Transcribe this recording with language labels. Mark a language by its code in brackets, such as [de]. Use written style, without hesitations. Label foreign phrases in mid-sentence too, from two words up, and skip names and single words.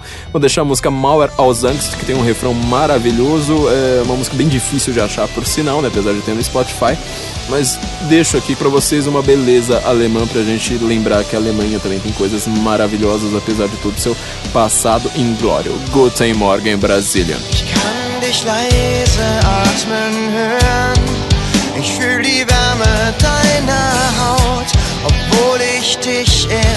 [pt] Vou deixar a música Mauer aus Angst, que tem um refrão maravilhoso. É uma música bem difícil de achar, por sinal, né? Apesar de ter no Spotify. Mas deixo aqui pra vocês uma beleza alemã pra gente lembrar que a Alemanha também tem coisas maravilhosas, apesar de todo seu passado inglório. [de] Guten Morgen, Brasília. Ich kann dich leise atmen hören. Ich fühl die Wärme deiner Haut, obwohl ich dich